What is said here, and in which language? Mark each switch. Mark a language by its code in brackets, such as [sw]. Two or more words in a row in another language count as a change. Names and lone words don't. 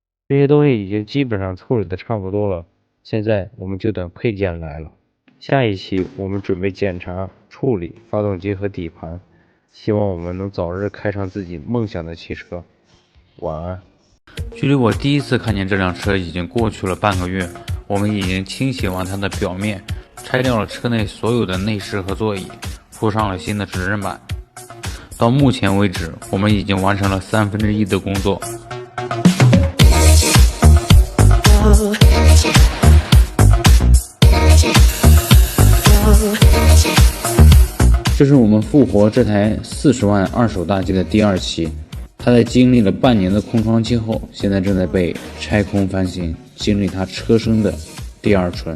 [zh] 這些東西已經基本上處理的差不多了，現在我們就等配件来了。下一期我們準備檢查處理發動機和底盤，希望我們能早日開上自己夢想的汽车。晚安。距離我第一次看見这輛車已經過去了半個月，我們已經清洗完它的表面，拆掉了車內所有的內飾和座椅，鋪上了新的指針板。到目前為止，我們已經完成了1/3的工作。这是我們復活這台40萬二手大 G 的第2期，它在經歷了半年的空窗期後，現在正在被拆空翻新，經歷它車身的第2春。